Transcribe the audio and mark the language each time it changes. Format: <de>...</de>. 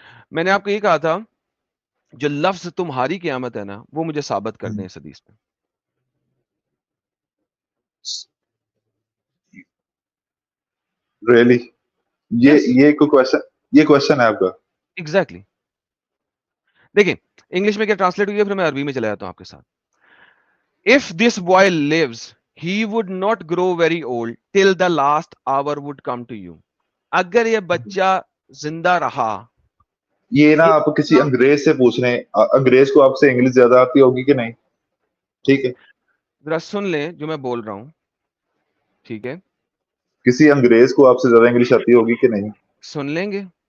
<ur>میں نے آپ کو یہ کہا تھا جو لفظ تمہاری قیامت ہے نا، وہ مجھے ثابت کر دیں اس حدیث میں. ریئلی؟ یہ کوشچن ہے آپ کا؟ ایگزیکٹلی. دیکھیں انگلش میں کیا ٹرانسلیٹ ہوئی ہے، پھر میں عربی میں چلا جاتا ہوں آپ کے ساتھ.</ur> <en>If this boy lives, he would not grow very old till the last hour would come to you.</en> <ur>اگر یہ بچہ زندہ رہا. یہ نا آپ کسی انگریز سے پوچھ رہے ہیں، انگریز کو آپ سے انگلش زیادہ آتی ہوگی کہ نہیں؟ ٹھیک ہے، ذرا سن لیں جو میں بول رہا ہوں. ٹھیک ہے, کسی انگریز کو آپ سے زیادہ انگلش آتی ہوگی کہ نہیں؟ سن لیں گے</ur>